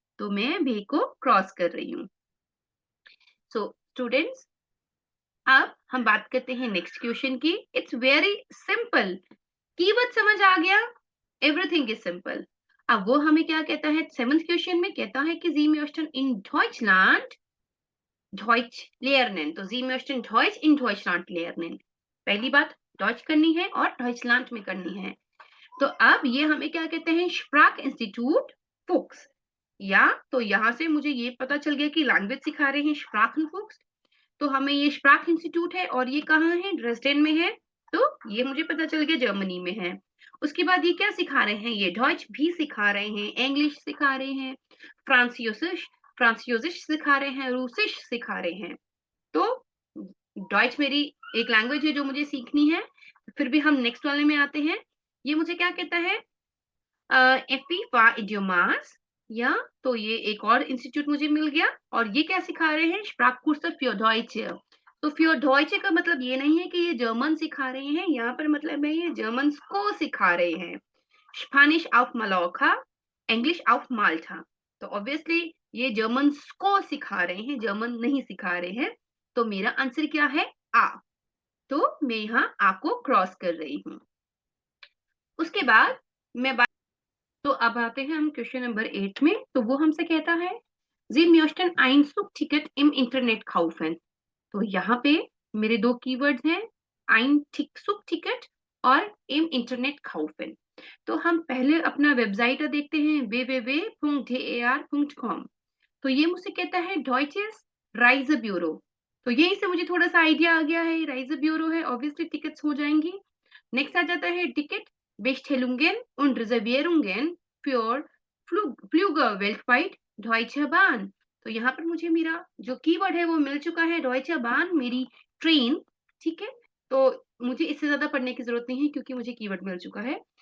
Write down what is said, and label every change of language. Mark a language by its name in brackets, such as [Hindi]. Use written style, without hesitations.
[Hindi] तो मैं भे को क्रॉस कर रही हूँ। सो स्टूडेंट्स, अब हम बात करते हैं नेक्स्ट क्वेश्चन की। [English] It's very simple. [Hindi] कीवर्ड समझ आ गया? [English] Everything is simple. [Hindi] अब वो हमें क्या कहता है? सेवंथ क्वेश्चन में कहता है कि [German] Sie möchten in Deutschland Deutsch lernen। तो Sie möchten Deutsch in Deutschland lernen। [Hindi] पहली बात डॉइच करनी है और Deutschland में करनी है। तो अब ये हमें क्या कहते हैं? स्प्राक इंस्टीट्यूट फुक्स। या तो यहाँ से मुझे ये पता चल गया कि लैंग्वेज सिखा रहे हैं स्प्राकन फुक्स। तो हमें ये स्प्राक इंस्टीट्यूट है और ये कहाँ है? ड्रेसडेन में है। तो ये मुझे पता चल गया जर्मनी में है। उसके बाद ये क्या सिखा रहे हैं? ये डॉइच भी सिखा रहे हैं, इंग्लिश सिखा रहे हैं, फ्रांसियोसिश फ्रांसियोसिश सिखा रहे हैं, रूसिश सिखा रहे हैं। तो डॉइच मेरी एक लैंग्वेज है जो मुझे सीखनी है। फिर भी हम नेक्स्ट वाले में आते हैं। ये मुझे क्या कहता है? एफी फा इडियोमास। या तो ये एक और इंस्टीट्यूट मुझे मिल गया और ये क्या सिखा रहे हैं, [German] Sprachkurse für Deutsche। [Hindi] तो für Deutsche का मतलब ये नहीं है कि ये जर्मन सिखा रहे हैं, यहाँ पर मतलब है ये जर्मन को सिखा रहे हैं। [German] Spanish auf Mallorca, English auf Malta। [Hindi] तो ऑब्वियसली ये जर्मन को सिखा रहे हैं, जर्मन नहीं सिखा रहे हैं। तो मेरा आंसर क्या है, आ। तो मैं यहाँ आपको क्रॉस कर रही हूँ। उसके बाद मैं तो अब आते हैं हम क्वेश्चन नंबर 8 में। तो वो हमसे कहता है [German] Sie möchten ein Zugticket im Internet kaufen। [Hindi] तो यहाँ पे मेरे दो कीवर्ड्स हैं, [German] ein Zugticket [Hindi] और [German] im Internet kaufen। [Hindi] तो हम पहले अपना वेबसाइट देखते हैं www.dar.com। तो ये मुझसे कहता है Deutsches Reisebüro। तो यहीं से मुझे थोड़ा सा आइडिया आ गया है, राइज ब्यूरो है, ऑब्वियसली टिकट्स हो जाएंगी। नेक्स्ट आ जाता है ticket [German] Bestellungen und Reservierungen für Flüge weltweit Deutsche Bahn। [Hindi] तो यहाँ पर मुझे मेरा जो कीवर्ड है वो मिल चुका है, Deutsche Bahn मेरी ट्रेन, ठीक है। तो मुझे इससे ज्यादा पढ़ने की जरूरत नहीं है क्योंकि मुझे कीवर्ड मिल चुका है।